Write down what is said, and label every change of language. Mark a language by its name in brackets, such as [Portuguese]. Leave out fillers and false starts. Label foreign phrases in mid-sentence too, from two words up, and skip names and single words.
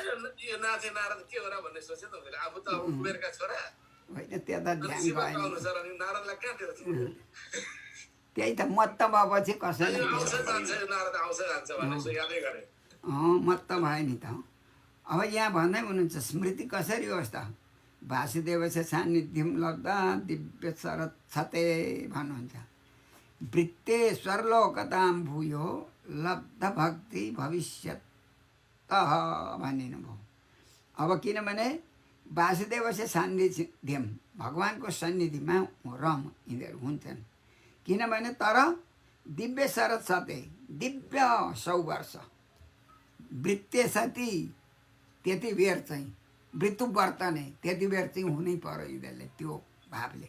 [Nepali] होइन त्यता ध्यान गएन। त्यही त मत्त भएपछि कसैले मत्त भयो नि त। अब यहाँ भन्दै हुनुहुन्छ स्मृति कसरी होस् त? [Sanskrit] वासुदेवस्य सान्निध्यम लब्धा दिव्य शरत छते भन्नुहुन्छ। वृत्ते स्वर्लोकताम भूयो लब्ध भक्ति भविष्यत भनिनुभयो। [Nepali] अब किनभने [Sanskrit] वासुदेवस्य सान्निध्यम, [Nepali] भगवानको सन्निधिमा रम यिनीहरू हुन्छन्, किनभने तर [Sanskrit] दिव्य शरत छते, [Nepali] दिव्य 100 वर्ष वृत्ते सती, त्यति बेर चाहिँ मृत्यु वर्तने, त्यति बेर चाहिँ हुनै पर्यो यिनीहरूले त्यो भावले।